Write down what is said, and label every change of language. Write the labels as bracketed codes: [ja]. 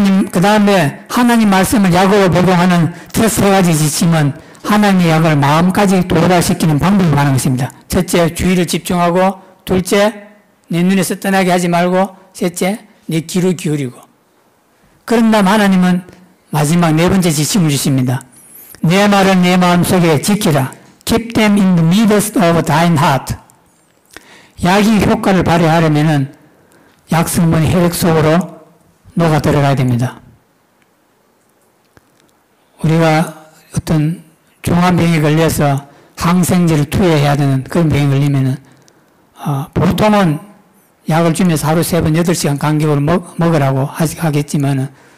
[ko] 그 다음에 하나님 말씀을 약으로 복용하는 첫 세 가지 지침은 하나님의 약을 마음까지 도달시키는 방법이 많은 것입니다. 첫째, 주의를 집중하고, 둘째, 내 눈에서 떠나게 하지 말고, 셋째, 내 귀를 기울이고. 그런 다음 하나님은 마지막 네 번째 지침을 주십니다. 내 말을 내 마음속에 지키라. [en] Keep them in the midst of thine heart. [ko] 약이 효과를 발휘하려면 약 성분이 혈액 속으로 녹아 들어가야 됩니다. 우리가 어떤 종합병에 걸려서 항생제를 투여해야 되는 그런 병에 걸리면은, 보통은 약을 주면서 하루 3번 8시간 간격으로 먹으라고 하겠지만은,